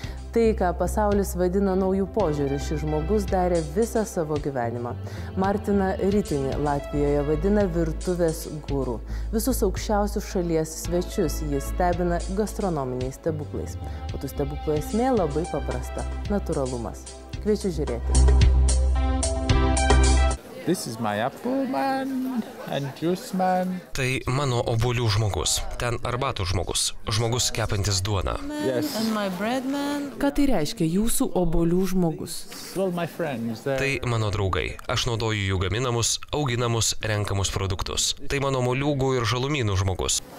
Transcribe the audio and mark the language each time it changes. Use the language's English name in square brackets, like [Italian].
[Lithuanian] Tai, ką pasaulis vadina naujų požiūrių, šis žmogus darė visą savo gyvenimą. Martiną Ritinį Latvijoje vadina virtuvės guru. Visus aukščiausius šalies svečius jis stebina gastronominiais stebuklais. O tų stebuklų esmė labai paprasta – natūralumas. Kviečiu žiūrėti. [English] This is my apple man and juice man. [Lithuanian] Tai mano obuolių žmogus, ten arbatų žmogus, žmogus kepantis duoną. [English] Yes. And my bread man. [Lithuanian] Ką tai reiškia jūsų obuolių žmogus? [English] Well, my friends, [Lithuanian] Tai mano draugai, aš naudoju jų gaminamus, auginamus, renkamus produktus. Tai mano moliūgų ir žalumynų žmogus.